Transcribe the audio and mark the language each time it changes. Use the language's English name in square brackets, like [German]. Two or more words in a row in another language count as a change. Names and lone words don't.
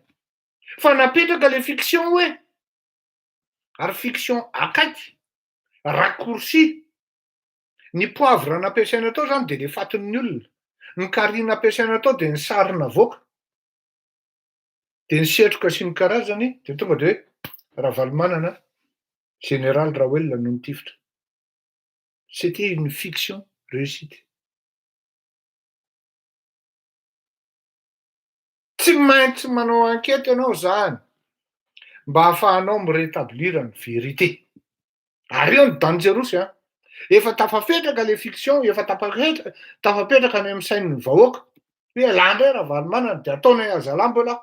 [Malagasy] Fa napetraka le fiction hoe, ary fiction akaiky, raccourci. Ny poivre nampiasaina tao zany de le fatin'ny olona, ny carry nampiasaina tao de ny sarina avoaka, de ny setroka sy ny karazany, de tonga de hoe Ravalomanana, général Rahoelina no nitifitra. [French] C'était une fiction réussite. [Malagasy] Tsy maintsy manao enquête ianao zany mba ahafahanao mirétablir ny vérité. Ary io ny dangerosy a. Efa tafapetraka le fiction, efa tafapetraka any amin'ny sain'ny vahoaka hoe landray Ravalomanana de ataonay azalambola.